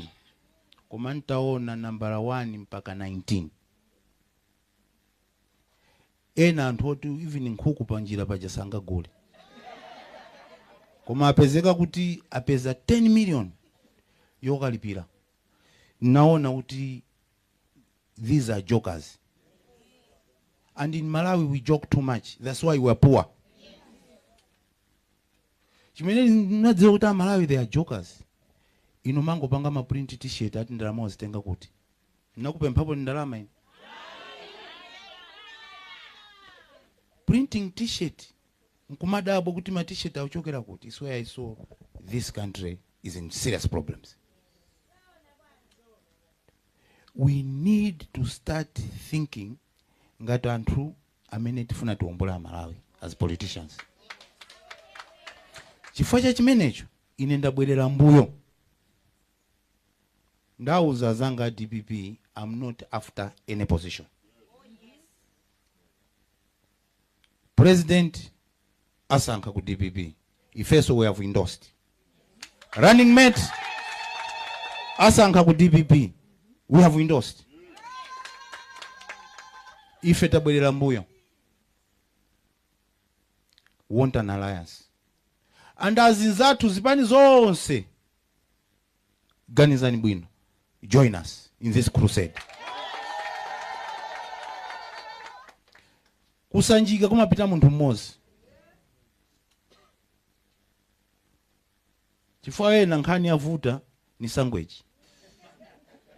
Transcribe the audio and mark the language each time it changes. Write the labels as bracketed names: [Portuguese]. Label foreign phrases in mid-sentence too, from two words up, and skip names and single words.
[Nyanja] Koma ntaona nambara 1 mpaka 19. Ena anthu oti even nkhuku panjira paja sangagule. Koma apezeka kuti apeza 10 million yokalipira. Naona kuti [English] these are jokers. And in Malawi we joke too much. That's why we are poor. [Nyanja] Chimene nadziwa kuti Malawi [English] they are jokers. [Nyanja] Ino mango panga ma [English] print t-shirt [Nyanja] ati ndalama ozitenga kuti. Nakupemphapo ndalama ine. [English] Printing t-shirt. [Nyanja] Nkumadabo kuti ma t-shirt auchokera kuti. [English] It's where I saw this country is in serious problems. We need to start thinking [Nyanja] ngati anthu amene tifuna tiwombola [English] Malawi as politicians. [Nyanja] Chifukwa cha chimenecho ine ndabwerera mbuyo. Ndauza zanga DPP, [English] I'm not after any position. [Nyanja] President asankha ku DPP. Ifeso [English] we have endorsed. Running mate [Nyanja] asankha ku DPP. [English] We have endorsed. [Nyanja] Ife tabwerera mbuyo. [English] Want an alliance. [Nyanja] And azinzatu zipani zonse ganizani bwino. [English] Join us in this crusade. [Nyanja] Kusanjika kumapita munthu mmodzi. Chifukwa ena nkhani yavuta ni sangweji.